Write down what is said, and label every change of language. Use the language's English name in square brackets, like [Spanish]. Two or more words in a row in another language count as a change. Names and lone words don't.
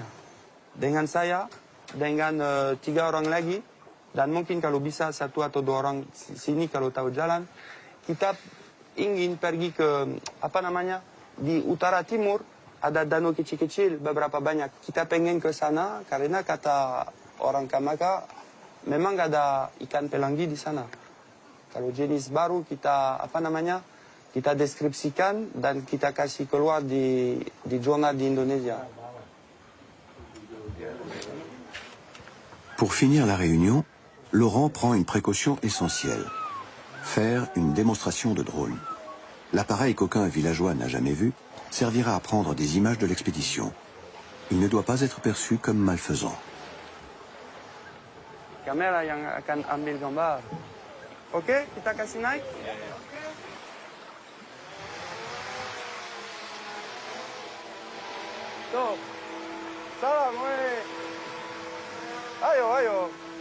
[Indonesian] Dengan saya, dengan 3 orang lagi, dan mungkin kalau bisa 1 atau 2 orang sini kalau tahu jalan, kita ingin pergi ke di utara timur ada danau kecil-kecil beberapa banyak. Kita pengen ke sana karena kata orang Kamaka memang gak ada ikan pelangi di sana. Kalau jenis baru kita kita deskripsikan dan kita kasih keluar di jurnal di Indonesia. [French] Pour finir la réunion, Laurent prend une précaution essentielle. Faire une démonstration de drone. L'appareil qu'aucun villageois n'a jamais vu servira à prendre des images de l'expédition. Il ne doit pas être perçu comme malfaisant. [Indonesian] Kamera yang akan ambil gambar. Oke, kita kasih naik. Tuh. Salam, weh. Ayo.